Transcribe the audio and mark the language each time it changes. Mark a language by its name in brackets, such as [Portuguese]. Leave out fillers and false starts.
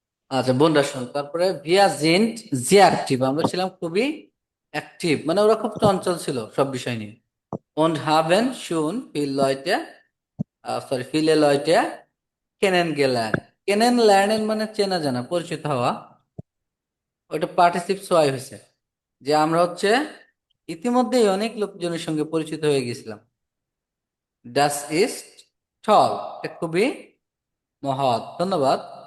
[Bangla] আচ্ছা বোনরা শোন, তারপরে ভিয়া জেন্ট যে অ্যাক্টিভ, আমরা ছিলাম খুবই অ্যাক্টিভ, মানে ওরা খুব চঞ্চল ছিল সব বিষয় নিয়ে। [German] und haben schon viel Leute, viele Leute kennengelernt। [Bangla] kennenlernen মানে চেনা জানা, পরিচিত হওয়া। ওটা পার্টিসিপ সোয়াই হয়েছে, যে আমরা হচ্ছে ইতিমধ্যেই অনেক লোকজনের সঙ্গে পরিচিত হয়ে গেছিলাম। ডাস ইস্ট টল, এটা খুবই মহৎ, ধন্যবাদ।